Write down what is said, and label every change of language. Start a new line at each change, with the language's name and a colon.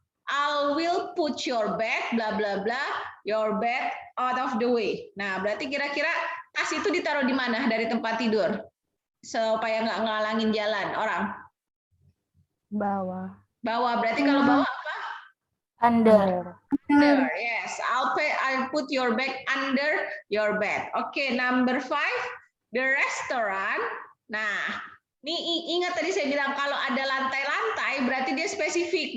English: I will put your bed, bla bla bla, your bed out of the way.
Indonesian: Nah, berarti kira-kira tas itu ditaruh di mana dari tempat tidur? Supaya nggak ngalangin jalan orang. Bawah. Bawah, berarti kalau bawah apa?
English: Under. Under, yes. I'll put your bag under your bed. Oke, number 5, the restaurant.
Indonesian: Nah, ini ingat tadi saya bilang kalau ada lantai-lantai berarti dia spesifik.